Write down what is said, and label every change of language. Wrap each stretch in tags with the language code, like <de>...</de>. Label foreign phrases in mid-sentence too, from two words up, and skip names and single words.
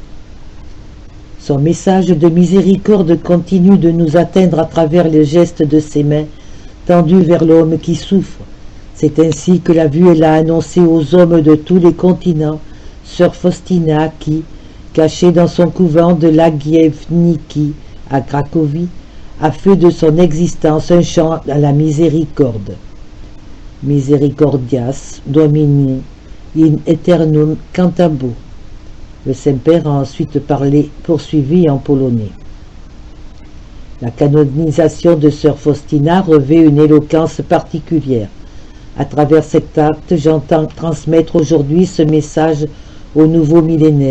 <fr>Son message de miséricorde continue de nous atteindre à travers les gestes de ses mains tendues vers l'homme qui souffre. C'est ainsi que l'a vu et l'a annoncé aux hommes de tous les continents, sœur Faustina qui, cachée dans son couvent de Lagievniki à Cracovie, a fait de son existence un chant à la miséricorde.</fr> <la>Misericordias Domini in aeternum cantabo.</la> <fr>Le Saint-Père a ensuite poursuivi en polonais. La canonisation de sœur Faustina revêt une éloquence particulière. À travers cet acte, j'entends transmettre aujourd'hui ce message au nouveau millénaire.</fr>